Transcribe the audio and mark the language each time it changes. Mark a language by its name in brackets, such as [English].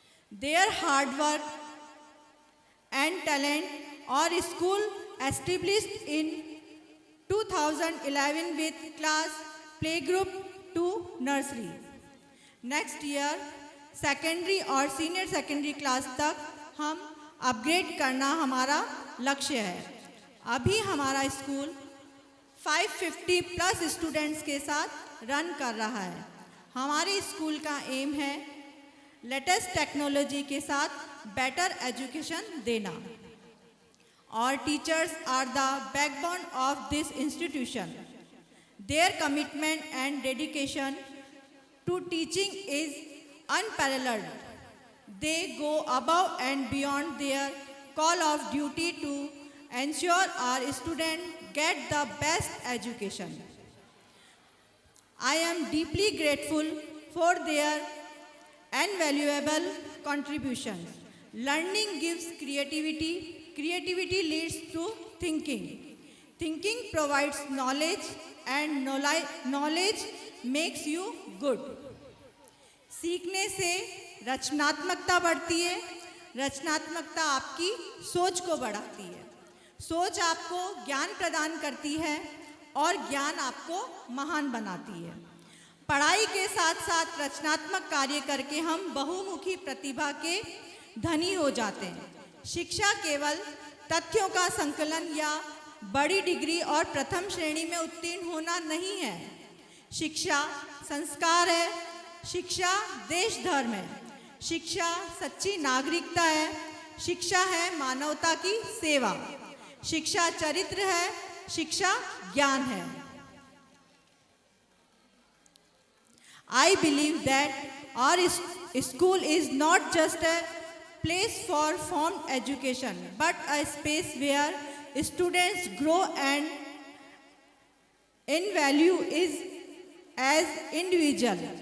[English] Their hard work and talent, our school established in 2011 with class playgroup to nursery. Next year secondary और senior secondary class [Hindi] तक हम upgrade करना हमारा लक्ष्य है। अभी हमारा स्कूल 550 प्लस स्टूडेंट्स के साथ रन कर रहा है। हमारे स्कूल का एम है लेटेस्ट टेक्नोलॉजी के साथ बेटर एजुकेशन देना। [English] Our teachers are the backbone of this institution. Their commitment and dedication to teaching is unparalleled. They go above and beyond their call of duty to ensure our students get the best education. I am deeply grateful for their invaluable contributions. Learning gives creativity. Creativity leads to thinking. Thinking provides knowledge, and knowledge makes you good. [Hindi] सीखने से रचनात्मकता बढ़ती है। रचनात्मकता आपकी सोच को बढ़ाती है। सोच आपको ज्ञान प्रदान करती है और ज्ञान आपको महान बनाती है। पढ़ाई के साथ साथ रचनात्मक कार्य करके हम बहुमुखी प्रतिभा के धनी हो जाते हैं। शिक्षा केवल तथ्यों का संकलन या बड़ी डिग्री और प्रथम श्रेणी में उत्तीर्ण होना नहीं है। शिक्षा संस्कार है, शिक्षा देश धर्म है, शिक्षा सच्ची नागरिकता है, शिक्षा है मानवता की सेवा, शिक्षा चरित्र है, शिक्षा ज्ञान है। [English] I believe that our school is not just a place for formal education, but a space where students grow and in value is as individual.